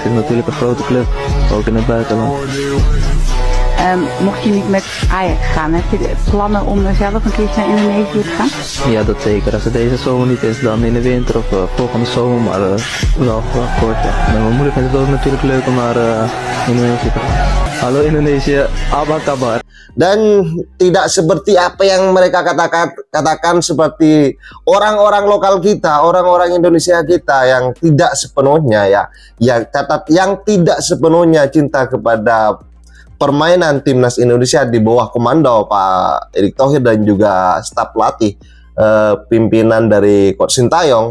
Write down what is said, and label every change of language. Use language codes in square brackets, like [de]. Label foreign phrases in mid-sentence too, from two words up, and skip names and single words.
[nl] Het is natuurlijk een grote club, ook in het buitenland. Mocht je niet met Ajax gaan, heb je plannen om zelf een keertje naar Indonesië te gaan? Ja, dat zeker. Als het deze zomer niet is, dan in de winter of volgende zomer, maar wel kort. Ja. Met mijn moeder vindt het ook natuurlijk leuk om naar Indonesië te gaan. [id] Halo Indonesia, apa kabar? Dan tidak seperti apa yang mereka katakan seperti orang-orang lokal kita, orang-orang Indonesia kita yang tidak sepenuhnya yang tidak sepenuhnya cinta kepada permainan timnas Indonesia di bawah komando Pak Erick Thohir dan juga staf pelatih pimpinan dari Coach Sintayong.